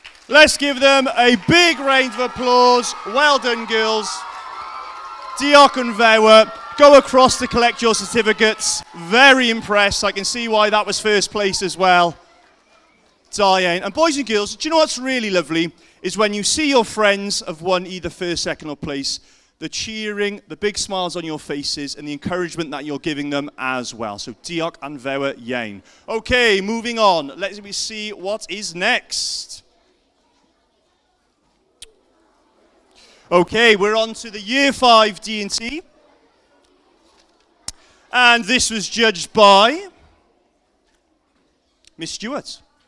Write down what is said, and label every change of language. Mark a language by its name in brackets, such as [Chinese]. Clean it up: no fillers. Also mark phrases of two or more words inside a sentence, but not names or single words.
[English] Let's give them a big round of applause. Well done, girls. [Welsh] Diolch yn fawr. [English] Go across to collect your certificates. Very impressed. I can see why that was first place as well. Diane. And boys and girls, do you know what's really lovely? Is when you see your friends have won either first, second or place, the cheering, the big smiles on your faces, and the encouragement that you're giving them as well. [Welsh] So diolch yn fawr iawn. [English] Okay, moving on. Let's see what is next. Okay, we're on to the Year 5 D&T. And this was judged by Miss Stewart.